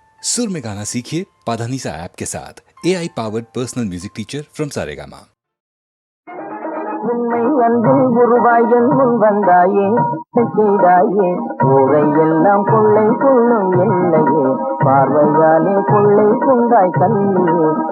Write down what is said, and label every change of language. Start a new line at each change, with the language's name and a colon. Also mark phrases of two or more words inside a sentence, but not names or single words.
Hindi: सुर में गाना सीखिए पाधानीसा ऐप के साथ।
English: AI powered personal music teacher from Saregama.
Tamil: உண்மை அன்பில் உருவாய் என் முன் வந்தாயே செய்தாயே ஊரை எல்லாம் கொள்ளை கொள்ளும் எல்லையே பார்வையாலே கொள்ளை கொண்டாய் கண்ணியே